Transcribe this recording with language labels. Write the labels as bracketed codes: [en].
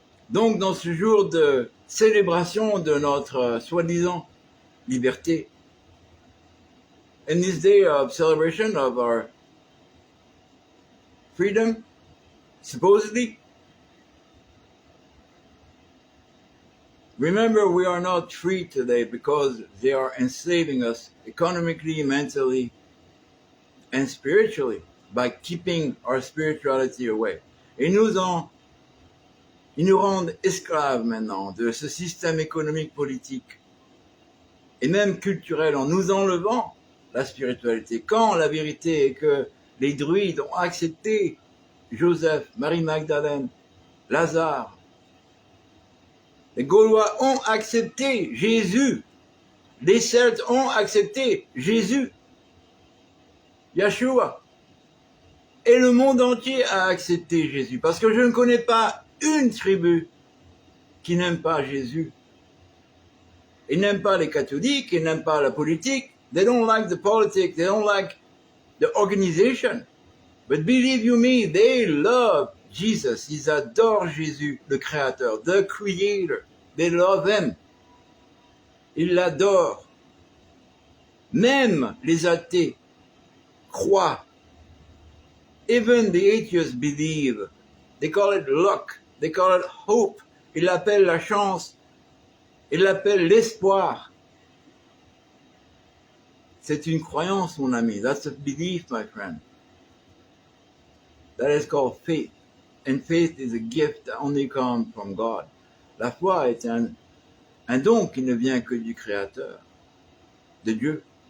[fr] Donc, dans ce jour de célébration de notre soi-disant liberté, [en] in this day of celebration of our freedom, supposedly, remember we are not free today because they are enslaving us economically, mentally, and spiritually by keeping our spirituality away. [fr] Et ils nous rendent esclaves maintenant de ce système économique, politique et même culturel en nous enlevant la spiritualité. Quand la vérité est que les druides ont accepté Joseph, Marie-Magdalène, Lazare, les Gaulois ont accepté Jésus, les Celtes ont accepté Jésus, Yeshua, et le monde entier a accepté Jésus, parce que je ne connais pas une tribu qui n'aime pas Jésus. Ils n'aiment pas les catholiques, ils n'aiment pas la politique. [en] They don't like the politics, they don't like the organization. But believe you me, they love Jesus. [fr] Ils adorent Jésus, le Créateur, [en] the Creator. They love Him. [fr] Ils l'adorent. Même les athées croient. [en] Even the atheists believe. They call it luck. They call it hope. [fr] Ils l'appellent la chance. Ils l'appellent l'espoir. C'est une croyance, mon ami. [en] That's a belief, my friend. That is called faith. And faith is a gift that only comes from God. [fr] La foi est un don qui ne vient que du Créateur, de Dieu.